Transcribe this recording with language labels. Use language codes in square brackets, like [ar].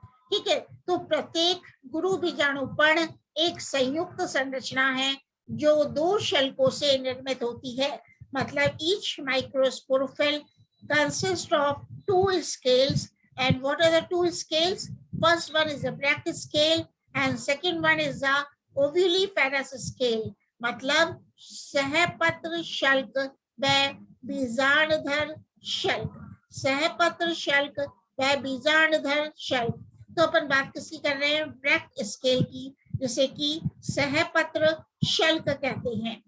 [hi] ठीक है, तो प्रत्येक गुरु बीजाणु पर्ण एक संयुक्त संरचना है जो 2 शल्कों से निर्मित होती है। मतलब [en] Each microsporophyll consist of 2 scales. And what are the 2 scales? First one is the Bractt scale and second one is the ovuliferous scale. [hi] मतलब सहपत्र शल्क व बीजांडधर शल्क, सहपत्र शल्क व बीजांडधर शल्क। तो अपन बात किसकी कर रहे हैं? ब्रैक्ट स्केल की, जिसे कि सहपत्र शल्क कहते हैं।